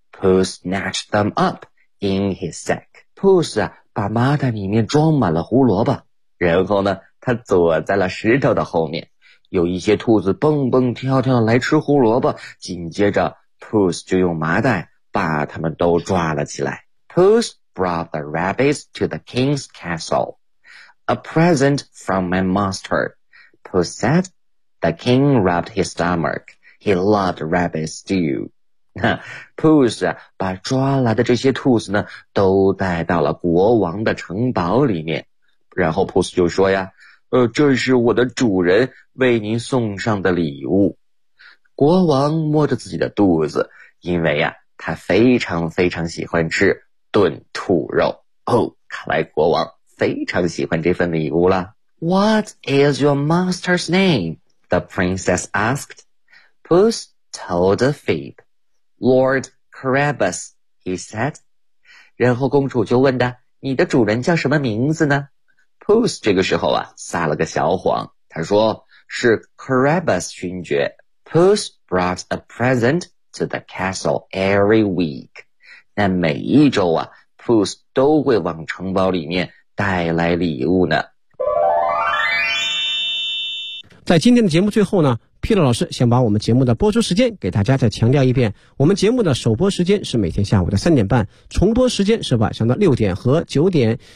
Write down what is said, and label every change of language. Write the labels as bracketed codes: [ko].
[en] Puss snatched them up in his sack. [zh] Puss 啊，把麻袋里面装满了胡萝卜，然后呢，他躲在了石头的后面。有一些兔子蹦蹦跳跳来吃胡萝卜，紧接着 Puss 就用麻袋把他们都抓了起来。 [en] Puss brought the rabbits to the king's castle. A present from my master, Puss said. The king rubbed his stomach. He loved rabbit stew. [zh] Puss 啊，把抓来的这些兔子呢，都带到了国王的城堡里面。然后 Puss 就说呀，这是我的主人为您送上的礼物。国王摸着自己的肚子，因为呀，他非常非常喜欢吃炖兔肉。哦，看来国王非常喜欢这份礼物了。 [en] What is your master's name? The princess asked. Puss told a fib. Lord Carabas, he said. [zh] 然后公主就问他，你的主人叫什么名字呢？ Puss 这个时候啊，撒了个小谎，他说是 Carabas 勋爵。 [en] Puss brought a present to the castle every week. [zh] 那每一周啊， Puss 都会往城堡里面带来礼物呢。在今天的节目最后呢，皮特老师想把我们节目的播出时间给大家再强调一遍，我们节目的首播时间是每天下午的3:30，重播时间是晚上的6点和9点。